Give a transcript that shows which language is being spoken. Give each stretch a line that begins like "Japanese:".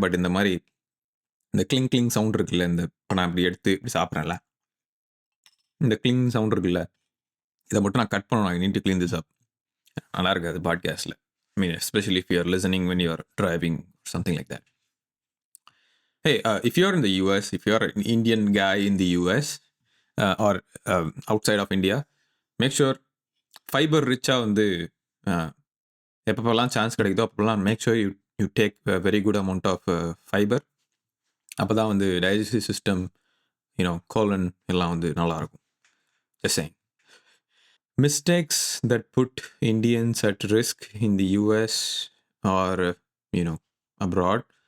Tamil: But இந்த மாரி இந்த கிளிங் கிளிங் சவுண்ட் இருக்குல்ல, இப்ப நான் இப்படி எடுத்து இப்படி சாப்பிட்றேன்ல, இந்த கிளிங் சவுண்ட் இருக்குல்ல, இத மட்டும் நான் கட் பண்ணணும்.
English: I need to clean this up.
Tamil: நல்லா இருக்காது பாட்காஸ்ட்ல.
English: I mean especially if you are listening when you are driving something like that. Hey, if you're in the US, if you're an Indian guy in the US or outside of India, make sure
Tamil: fibre ரிச்சாக வந்து எப்பப்பெல்லாம் chance கிடைக்குதோ அப்போல்லாம்
English: Make sure you take very good amount of fibre.
Tamil: அப்போ தான் வந்து digestive system, colon எல்லாம் வந்து நல்லாயிருக்கும்.
English: Just saying. Mistakes that put Indians at risk in the US or, abroad.